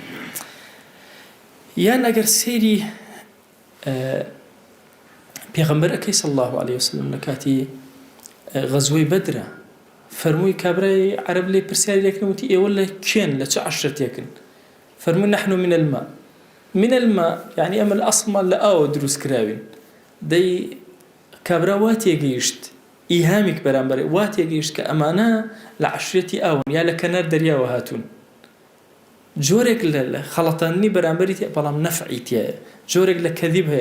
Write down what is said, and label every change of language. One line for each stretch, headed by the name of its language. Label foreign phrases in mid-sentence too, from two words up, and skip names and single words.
Central Kurdish: یان ئەگەر سەیری پێغەمبەر ئەکەی
Arabic: صلی الله عليه وسلم
Central Kurdish: لە کاتی غەزوەی بەدرە، فەرمووی کابرای عەرەب لێ پرسیاری لێکردن وتی ئێوە لە کێن، لە چه عەشرەتێکن؟ فەرمووی
Arabic: نحن من الماء. من الماء
Central Kurdish: يعني ئەمە لە ئەسڵمان لە ئاوە دروست کراوین. دەی کابرا وا تێگەیشت، ئیهامێک بەرامبەر وا تێگەیشت کە ئەمانە لە عەشرەتی ئاون یا لە کەنار دەریاوە هاتوون. جۆرێک لە خەڵەتاندنی بەرامبەری تێ، بەڵام نەفعی تێیە. جۆرێک لە کەذیب هەیە.